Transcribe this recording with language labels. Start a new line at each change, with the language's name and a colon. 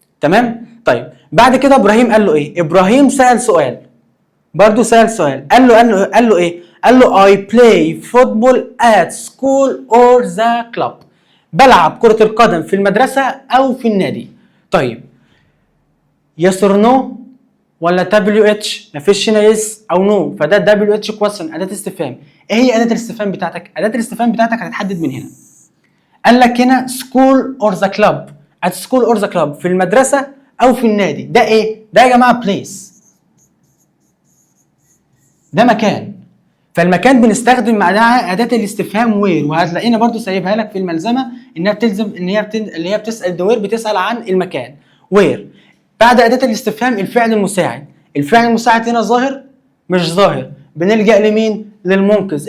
Arabic: تمام؟ طيب بعد كده ابراهيم قال له ايه؟ ابراهيم سأل سؤال، برضه سأل سؤال، قال له ايه؟ قال له
English: I play football at school or the club.
Arabic: بلعب كرة القدم في المدرسة أو في النادي. طيب
English: yes or no
Arabic: ولا WH؟ مفيش هنا yes أو no، فده WH question، أداة استفهام. إيه هي أداة الاستفهام بتاعتك؟ أداة الاستفهام بتاعتك هتتحدد من هنا. قال لك هنا
English: school or the club،
Arabic: at school or the club، في المدرسة أو في النادي. ده إيه؟ ده يا جماعة place، ده مكان. فالمكان بنستخدم معاها اداه الاستفهام وير، وهتلاقينا برضو سايبها لك في الملزمه انها بتلزم ان هي اللي هي بتسال ده وير، بتسال عن المكان وير. بعد اداه الاستفهام الفعل المساعد. الفعل المساعد هنا ظاهر مش ظاهر، بنلجا لمين؟ للمنقذ.